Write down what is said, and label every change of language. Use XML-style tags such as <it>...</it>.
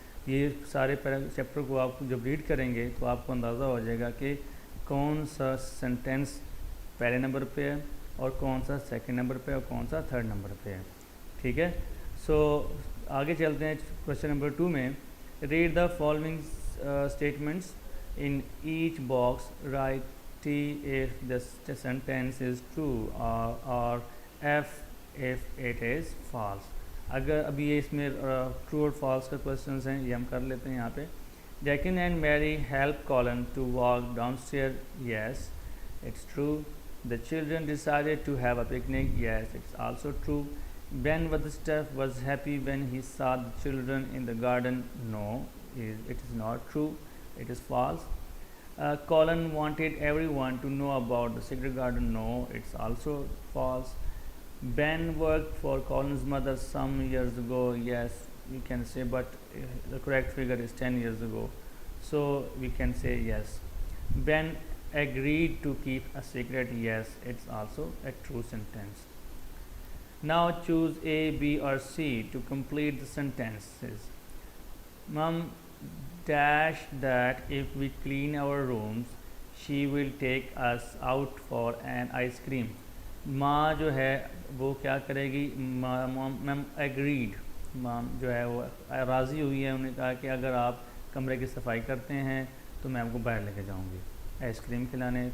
<ur>یہ سارے چیپٹر کو آپ جب ریڈ کریں گے تو آپ کو اندازہ ہو جائے گا کہ کون سا سینٹینس پہلے نمبر پہ ہے اور کون سا سیکنڈ نمبر پہ اور کون سا تھرڈ نمبر پہ ہے. ٹھیک ہے, سو آگے چلتے ہیں کویشچن نمبر 2 میں.</ur> <en>Read the following statements in each box, write T if the sentence is true or F if it is false.</en> <ur>اگر ابھی یہ اس میں ٹرو اور فالس کا کویشچنز ہیں, یہ ہم کر لیتے ہیں یہاں پہ.</ur> <en>Deccan and Mary help Colin to walk downstairs. Yes, it's true. The children decided to have a picnic. Yes, it's also true. Ben Weatherstaff was happy when he saw the children in the garden. No, it is not true. It is false. Colin wanted everyone to know about the secret garden. No, it's also false. Ben worked for Colin's mother some years ago. Yes, we can say, but the correct figure is 10 years ago. So we can say yes. Ben agreed to keep a secret. Yes, it's also a true sentence. Now choose A, B or C to complete the sentences. Mom dash that if we clean our rooms she will take us out for an ice cream.</en> <ur>ماں جو ہے وہ کیا کرے گی,</ur> <en>ma'am agreed,</en> <ur>ماں جو ہے وہ راضی ہوئی ہے, انہوں نے کہا کہ اگر آپ کمرے کی صفائی کرتے ہیں تو میں آپ کو باہر لے کے جاؤں گی آئس کریم کھلانے.</ur>